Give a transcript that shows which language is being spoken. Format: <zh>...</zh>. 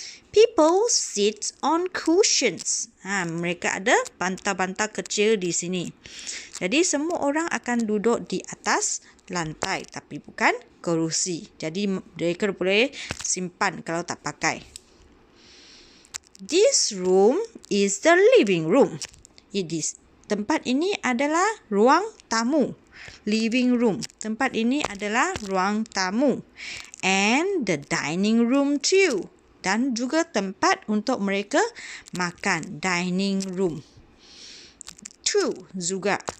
<en>People sit on cushions.</en> <ms>Mereka ada bantal-bantal kecil di sini. Jadi semua orang akan duduk di atas lantai. Tapi bukan kerusi. Jadi mereka boleh simpan kalau tak pakai.</ms> <en>This room is the living room.</en> <ms>Tempat ini adalah ruang tamu.</ms> <en>Living room.</en> <ms>Tempat ini adalah ruang tamu.</ms> <en>And the dining room too.</en> <ms>Dan juga tempat untuk mereka makan.</ms> <en>Dining room. True juga.</en>